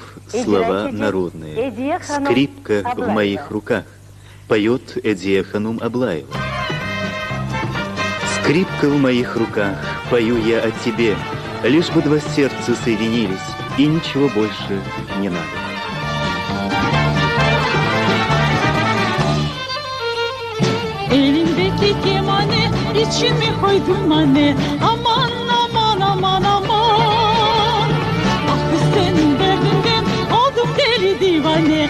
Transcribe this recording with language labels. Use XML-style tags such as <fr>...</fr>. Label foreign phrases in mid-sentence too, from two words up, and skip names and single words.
<ru>Слова народные. Скрипка в моих руках. Поет Эдия Ханум Аблаева. Скрипка в моих руках, пою я о тебе, лишь бы два сердца соединились, и ничего больше не надо.</ru> <crh>Elimdeki kemane içime koydum anne. Aman aman aman aman. Ah senin derdinden oldum deli divane.</crh>